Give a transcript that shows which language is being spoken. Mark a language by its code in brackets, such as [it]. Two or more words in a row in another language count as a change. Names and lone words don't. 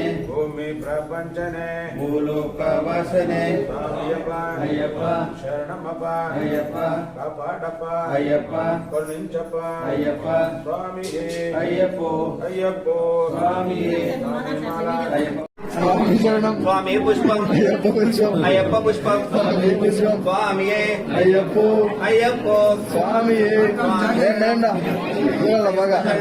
[kn] ಭೂಮಿ ಪ್ರಪಂಚನೆ ಭೂಲೋಕವಾಸನೆ ಸ್ವಾಮಿಯಪ್ಪ ಅಯ್ಯಪ್ಪ ಶರಣಮಪ್ಪ ಅಯ್ಯಪ್ಪ ಕಾಪಾಡಪ್ಪ ಅಯ್ಯಪ್ಪ ಕರುಣಿಂಚಪ್ಪ ಅಯ್ಯಪ್ಪ ಸ್ವಾಮಿಯೇ ಅಯ್ಯಪ್ಪೋ ಅಯ್ಯಪ್ಪೋ ಸ್ವಾಮಿಯೇ ಸ್ವಾಮಿಮಾಲ ಅಯ್ಯಪ್ಪ [te] స్వామి శరణం స్వామి పుష్పం అయ్యప్ప పుష్పం అయ్యప్ప పుష్పం స్వామి పుష్పం స్వామియే అయ్యప్పో అయ్యప్పో స్వామి ఏంటండ బాగా